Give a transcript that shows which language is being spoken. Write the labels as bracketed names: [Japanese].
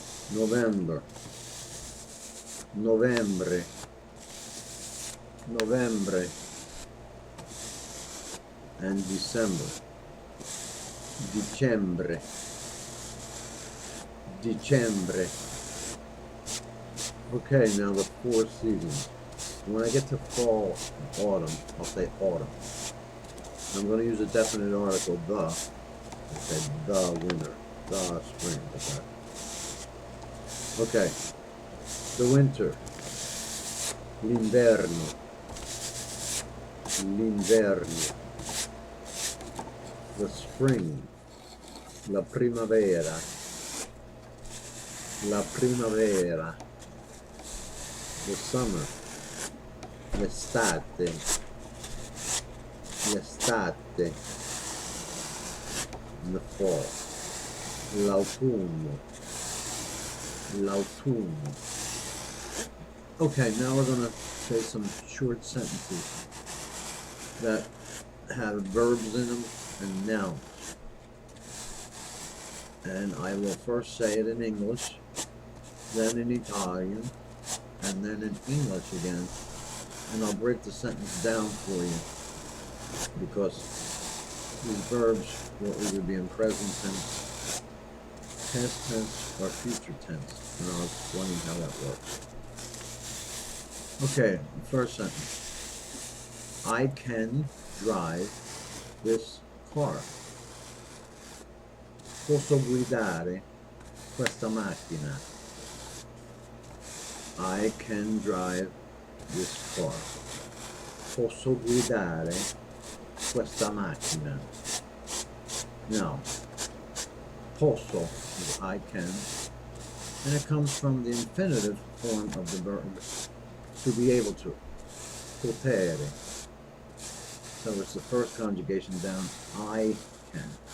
[English] November, [Italian] novembre, novembre. [English] And December, [Italian] dicembre, dicembre. [English] Okay, now the 4 seasons. When I get to fall and autumn, I'll say autumn. I'm going to use a definite article, the. I say the winter, the spring. Okay, the winter, [Italian] l'inverno, l'inverno. [English] The spring, [Italian] la primavera, la primavera. [English] The summer, [Italian] l'estate, l'estate. [English] And the fall, [Italian] l'autunno, l'autunno. [English] Okay, now we're going to say some short sentences that have verbs in them and nouns. And I will first say it in English, then in Italian, and then in English again. And I'll break the sentence down for you, because these verbs will either be in present tense, past tense, or future tense. And I'll explain how that works. Okay, the first sentence. I can drive this car. [Italian] Posso guidare questa macchina. [English] I can drive this car. [Italian] Posso guidare questa macchina. [English] Now, posso is I can, and it comes from the infinitive form of the verb to be able to. Potere. So it's the first conjugation down. I can.